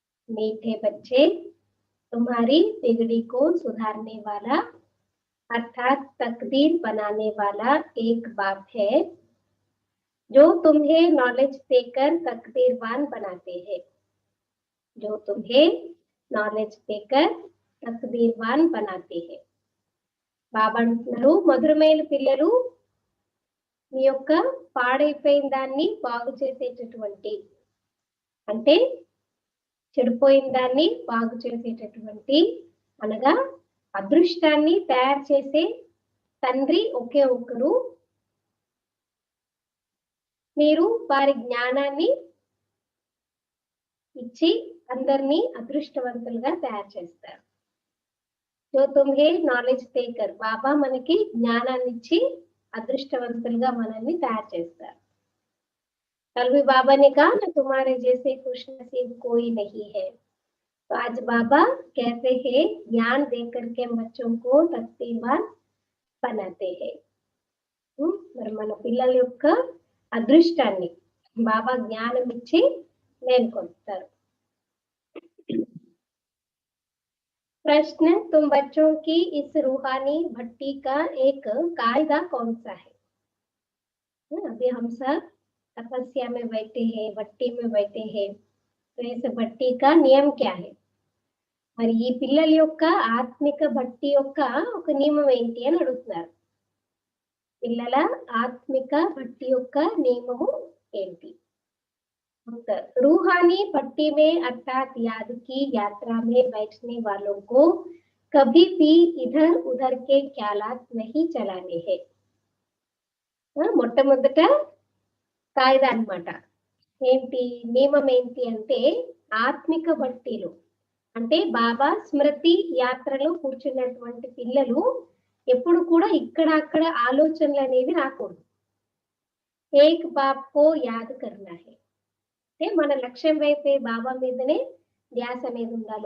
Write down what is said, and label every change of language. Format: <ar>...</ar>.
<hi>मीठे बच्चे तुम्हारी बिगड़ी को सुधारने वाला अर्थात तकदीर बनाने वाला एक बाप है जो तुम्हें नॉलेज देकर तकदीरवान बनाते हैं। जो तुम्हें नॉलेज देकर तकदीरवान बनाते हैं।</hi> <te>బాబా అంటున్నారు, మధురమైన పిల్లలు మీ యొక్క పాడైపోయిన దాన్ని బాగు చేసేటటువంటి, అంటే చెడిపోయిన దాన్ని బాగు చేసేటటువంటి అనగా అదృష్టాన్ని తయారు చేసే తండ్రి ఒకే ఒకరు. మీరు వారి జ్ఞానాన్ని ఇచ్చి అందరినీ అదృష్టవంతులుగా తయారు చేస్తారు.</te> <hi>जो तुम्हें नॉलेज देकर बाबा</hi> <te>మనకి జ్ఞానాన్ని ఇచ్చి అదృష్టవంతులుగా మనల్ని తయారు చేస్తారు.</te> <hi>कल भी बाबा ने कहा ना, तुम्हारे जैसे खुशनसीब कोई नहीं है। तो आज बाबा कहते हैं ज्ञान देकर के बच्चों को तकदीरवान बनाते हैं।</hi> <te>మరి మన పిల్లల యొక్క అదృష్టాన్ని బాబా జ్ఞానం ఇచ్చి మేల్కొల్పుతారు.</te> <hi>प्रश्न, तुम बच्चों की इस रूहानी भट्टी का एक कायदा कौन सा है? अभी हम सब तपस्या में बैठे हैं, भट्टी में बैठे हैं, तो इस भट्टी का नियम क्या है?</hi> <te>మరి ఈ పిల్లల యొక్క ఆత్మిక భట్టి యొక్క ఒక నియమం ఏంటి అని అడుగుతున్నారు. పిల్లల ఆత్మిక భట్టి యొక్క నియమము ఏంటి?</te> <hi>रूहानी भट्टी में अर्थात याद की यात्रा में बैठने वालों को कभी भी इधर उधर के ख्यालात नहीं चलाने हैं.</hi> <te>మొట్టమొదట కాయిదా అన్నమాట. ఏంటి నియమం ఏంటి అంటే, ఆత్మిక భట్టిలో అంటే బాబా స్మృతి యాత్రలో కూర్చున్నటువంటి పిల్లలు ఎప్పుడు కూడా ఇక్కడ అక్కడ ఆలోచనలు అనేవి రాకూడదు.</te> <hi>ఏక్ బాప్ కో యాద్ కర్నా హై.</hi> <te>మన లక్ష్యం వైపే బాబా మీదనే ధ్యాస అనేది ఉండాలి.</te>